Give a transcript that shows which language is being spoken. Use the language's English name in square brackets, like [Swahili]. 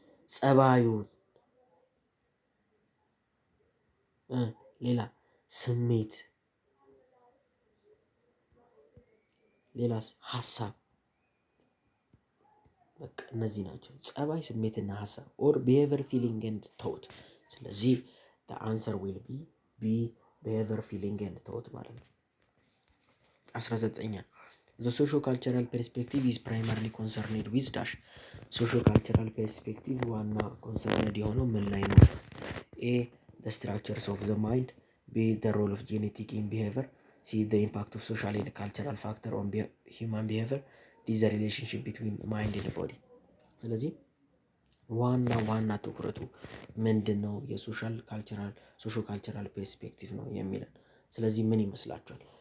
[Amharic] ጸባዩን፣ ሌላ ስሜት፣ ሌላስ ሀሳብ። በቃ እነዚህ ናቸው ጸባይ፣ ስሜትና ሀሳብ [English] ኦር ቢሄቪየር ፊሊንግ ኤንድ ቶት። [Amharic] ስለዚህ [English] the answer will be B behavior feeling and thought [Amharic] ማለት ነው። [English] 19ኛ the socio-cultural perspective is primarily concerned with dash socio-cultural perspective [Amharic] ዋና concerned የሆነው ምን ላይ ነው? [English] A the structures of the mind፣ B the role of genetic in behavior፣ C the impact of social and cultural factor on human behavior፣ D the relationship between mind and body። [Amharic] ስለዚህ ዋና ትኩረቱ ምንድን ነው? የሶሻል ካልቸራል ፐርስፔክቲቭ ነው የሚለን። ስለዚህ ምን ይመስላችኋል?